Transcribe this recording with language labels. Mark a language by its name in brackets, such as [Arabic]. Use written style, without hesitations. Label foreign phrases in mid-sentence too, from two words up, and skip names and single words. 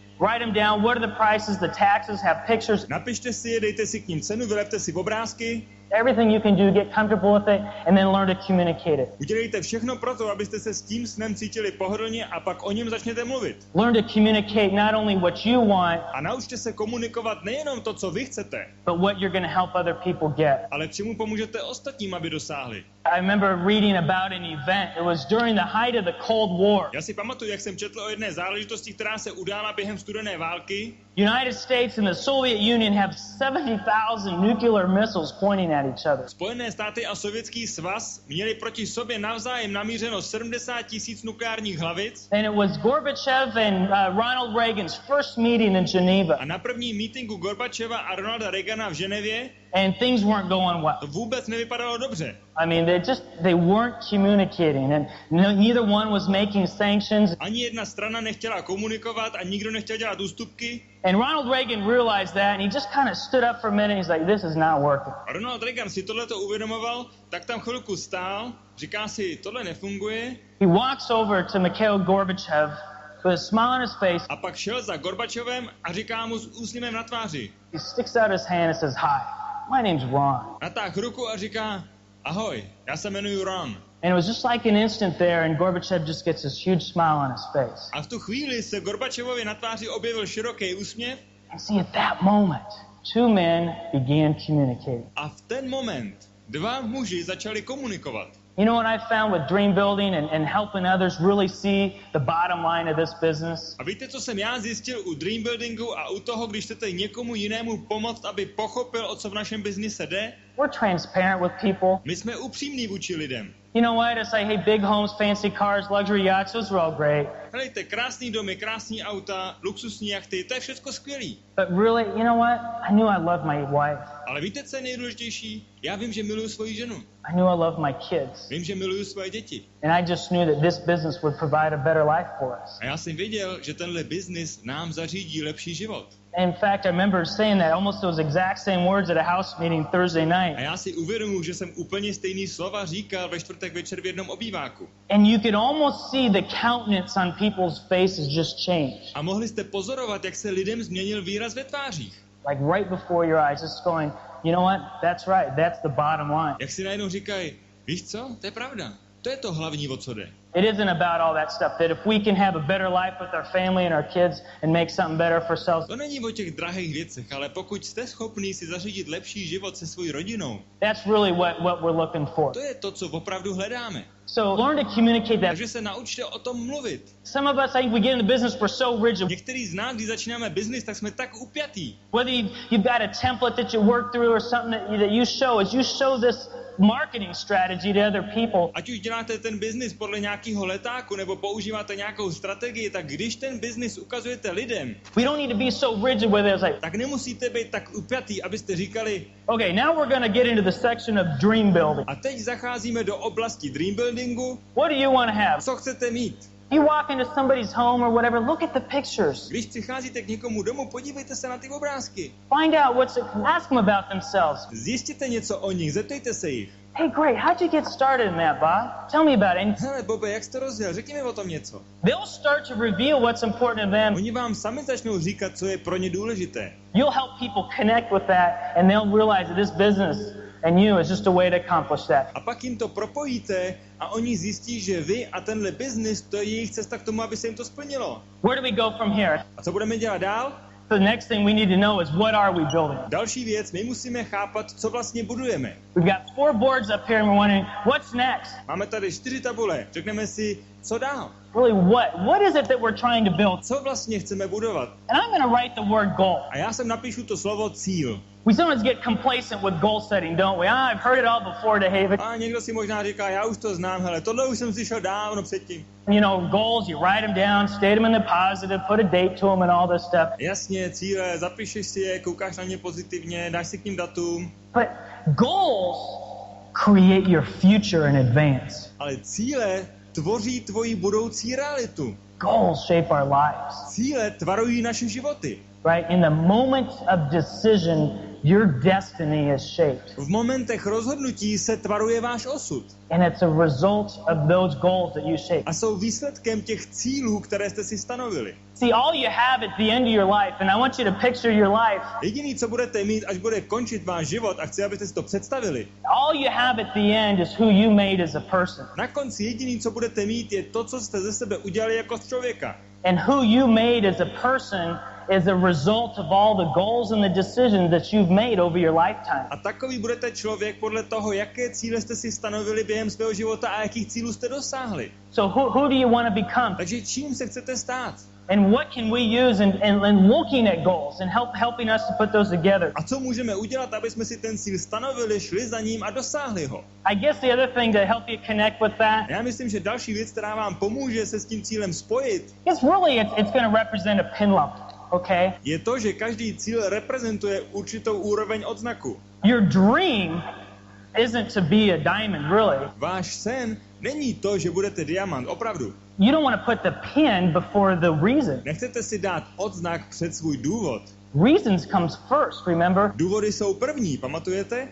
[English] Write them down. What are the prices, the taxes, have pictures. [Czech] Napište si je, dejte si k ním cenu, vylepte si obrázky. [English] Everything you can do, get comfortable with it, and then learn to communicate it. [Czech] Udělejte všechno pro to, abyste se s tím snem cítili pohodlně a pak o něm začněte mluvit. [English] Learn to communicate not only what you want, [Czech] A naučte se komunikovat nejenom to, co vy chcete, [English] but what you're going to help other people get. [Czech] ale čemu pomůžete ostatním, aby dosáhli. [English] I remember reading about an event. It was during the height of the Cold War. [Czech] Já si pamatuju, jak jsem četl o jedné záležitosti, která se udála během studené války. [English] United States and the Soviet Union have 70,000 nuclear missiles pointing at each other. [Czech] Spojené státy a Sovětský svaz měli proti sobě navzájem namířeno 70 000 nukleárních hlavic. [English] And it was Gorbachev and Ronald Reagan's first meeting in Geneva. [Czech] A na prvním meetingu Gorbačeva a Ronalda Reagana v Ženevě [English] And things weren't going well. [Czech] to vůbec nevypadalo dobře. [English] I mean, they weren't communicating, and neither one was making sanctions. [Czech] Ani jedna strana nechtěla komunikovat a nikdo nechtěl dělat ústupky. [English] And Ronald Reagan realized that, and he just kind of stood up for a minute, and he's like, this is not working. [Czech] A Ronald Reagan si tohleto uvědomoval, tak tam chvilku stál, říká si, tohle nefunguje. [English] He walks over to Mikhail Gorbachev with a smile on his face. [Czech] A pak šel za Gorbačovem a říká mu s úsměvem na tváři. [English] He sticks out his hand and says, hi, my name's Ron. [Czech] Natáhl ruku a říká, ahoj, já se jmenuji Ron. [English] And it was just like an instant there, and Gorbachev just gets this huge smile on his face. [Czech] A v tu chvíli se Gorbačovovi na tváři objevil široký úsměv. [English] And see, at that moment, two men began communicating. [Czech] A v ten moment dva muži začali komunikovat. [English] You know what I found with dream building and helping others really see the bottom line of this business? [Czech] A víte, co jsem já zjistil u [English] dream buildingu [Czech] a u toho, když chcete někomu jinému pomoct, aby pochopil, o co v našem biznise jde? [English] We're transparent with people. [Czech] My jsme upřímní vůči lidem. [English] You know what? It's like, hey, big homes, fancy cars, luxury yachts, those are all great. [Czech] Helejte, krásný domy, krásný auta, luxusní jachty, to je všechno skvělý. [English] But really, you know what? I knew I loved my wife. [Czech] Ale víte, co je nejdůležitější? Já vím, že miluju svoji ženu. [English] I knew I loved my kids. [Czech] Vím, že miluju svoje děti. [English] And I just knew that this business would provide a better life for us. [Czech] A já jsem věděl, že tenhle biznis nám zařídí lepší život. [English] In fact, I remember saying that almost those exact same words at a house meeting Thursday night. [Czech] A já si uvědomuji, že jsem úplně stejný slova říkal ve čtvrtek večer v jednom obýváku. [English] And you could almost see the countenance on people's faces just change. [Czech] A mohli jste pozorovat, jak se lidem změnil výraz ve tvářích. [English] Like right before your eyes, just going, you know what? That's right. That's the bottom line. [Czech] Jak si najednou říkají, víš co, to je pravda. To je to hlavní, o co jde. [English] It isn't about all that stuff. That if we can have a better life with our family and our kids and make something better for ourselves. [Czech] To není o těch drahých věcech, ale pokud jste schopný si zařídit lepší život se svojí rodinou, [English] That's really what we're looking for. [Czech] to je to, co opravdu hledáme. [English] So learn to communicate that. [Czech] Takže se naučte o tom mluvit. [English] Some of us, I think we get in the business, we're so rigid. [Czech] Některý z nás, když začínáme biznis, tak jsme tak upjatý. [English] Whether you've got a template that you work through or something that you show, as you show this marketing strategy to other people. [Czech] Ať už děláte ten biznis podle nějakého letáku nebo používáte nějakou strategii, tak když ten biznis ukazujete lidem, [English] We don't need to be so rigid with it. It's like, [Czech] tak nemusíte být tak upjatý, abyste říkali, [English] okay, now we're going to get into the section of dream building. [Czech] a teď zacházíme do oblasti [English] dream buildingu. What do you want to have? [Czech] Co chcete mít? [English] You walk into somebody's home or whatever, look at the pictures. [Czech] Když přicházíte k někomu domů, podívejte se na ty obrázky. [English] Find out ask them about themselves. [Czech] Zjistěte něco o nich, zeptejte se jich. [English] Hey, great, how'd you get started in that, Bob? Tell me about it. And [Czech] Hele, Bobe, jak jsi to rozjel? Řekni mi o tom něco. [English] they'll start to reveal what's important to them. [Czech] Oni vám sami začnou říkat, co je pro ně důležité. [English] You'll help people connect with that, and they'll realize that this business and you is just a way to accomplish that. [Czech] A pak jim to propojíte a oni zjistí, že vy a tenhle biznis, to je jejich cesta k tomu, aby se jim to splnilo. [English] Where do we go from here? [Czech] A co budeme dělat dál? [English] The next thing we need to know is what are we building? [Czech] Další věc, my musíme chápat, co vlastně budujeme. [English] We've got 4 boards up here and we're wondering, what's next? [Czech] Máme tady 4 tabule, řekneme si, co dál. [English] Really, what is it that we're trying to build? [Czech] Co vlastně chceme budovat? [English] And I'm going to write the word goal. [Czech] A já sem napíšu to slovo cíl. [English] We sometimes get complacent with goal setting, don't we? I've heard it all before, DeHaven. [Czech] A někdo si možná říká, já už to znám, hele, tohle už jsem slyšel dávno předtím. [English] You know, goals, you write them down, state them in the positive, put a date to them and all this stuff. [Czech] Jasně, cíle, zapišeš si je, koukáš na ně pozitivně, dáš si k ním datum. [English] But goals create your future in advance. [Czech] Ale cíle tvoří tvoji budoucí realitu. [English] Goals shape our lives. [Czech] Cíle tvarují naše životy. [English] Right? In the moment of decision, your destiny is shaped. [Czech] V momentech rozhodnutí se tvaruje váš osud. [English] And it's a result of those goals that you shape. [Czech] A jsou výsledkem těch cílů, které jste si stanovili. [English] See, all you have at the end of your life, and I want you to picture your life. [Czech] Jediný, co budete mít, až bude končit váš život, a chci, abyste si to představili. [English] All you have at the end is who you made as a person. [Czech] Na konci jediný, co budete mít, je to, co jste ze sebe udělali jako člověka. [English] And who you made as a person is a result of all the goals and the decisions that you've made over your lifetime. [Czech] A takový budete člověk podle toho, jaké cíle jste si stanovili během svého života a jakých cílů jste dosáhli. [English] So who do you want to become? [Czech] Takže čím se chcete stát? [English] And what can we use in looking at goals and helping us to put those together? [Czech] A co můžeme udělat, aby jsme si ten cíl stanovili, šli za ním a dosáhli ho? [English] I guess the other thing to help you connect with that. [Czech] Já myslím, že další věc, která vám pomůže se s tím cílem spojit, [English] is really it's going to represent a pin lump, okay? [Czech] je to, že každý cíl reprezentuje určitou úroveň odznaku. [English] Your dream isn't to be a diamond, really. [Czech] Váš sen není to, že budete diamant, opravdu. [English] You don't want to put the pin before the reason. [Czech] Nechcete si dát odznak před svůj důvod. [English] Reasons comes first, remember? [Czech] Důvody jsou první, pamatujete?